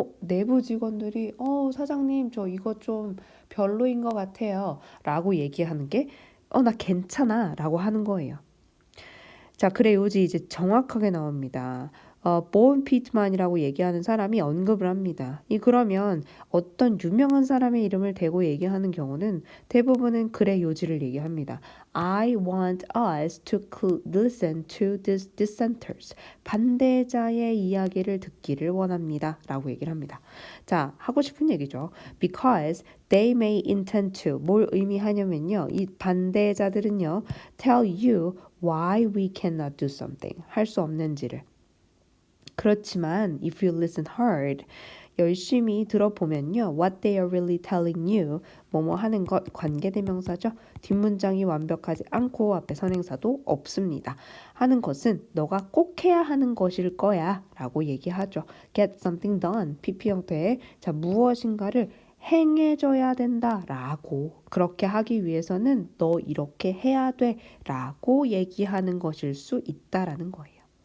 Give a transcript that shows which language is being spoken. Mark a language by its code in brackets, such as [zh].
[ko] 내부 직원들이 사장님 저 이거 좀 별로인 것 같아요 라고 얘기하는 게 나 괜찮아 라고 하는 거예요. 자, 그래 요지 이제 정확하게 나옵니다. 본 피트만이라고 얘기하는 사람이 언급을 합니다. 그러면 어떤 유명한 사람의 이름을 대고 얘기하는 경우는 대부분은 글의 요지를 얘기합니다. [en] I want us to listen to these dissenters. [ko] 반대자의 이야기를 듣기를 원합니다. 라고 얘기를 합니다. 자, 하고 싶은 얘기죠. [en] Because they may intend to. [ko] 뭘 의미하냐면요. 이 반대자들은요. [en] tell you why we cannot do something. [ko] 할 수 없는지를. 그렇지만 [en] if you listen hard, [ko] 열심히 들어보면요. [en] What they are really telling you, [ko] 뭐뭐 하는 것, 관계대명사죠. 뒷문장이 완벽하지 않고 앞에 선행사도 없습니다. 하는 것은 너가 꼭 해야 하는 것일 거야 라고 얘기하죠. [en] Get something done, [ko] PP 형태의 자 무엇인가를 행해줘야 된다 라고 그렇게 하기 위해서는 너 이렇게 해야 돼 라고 얘기하는 것일 수 있다라는 거예요.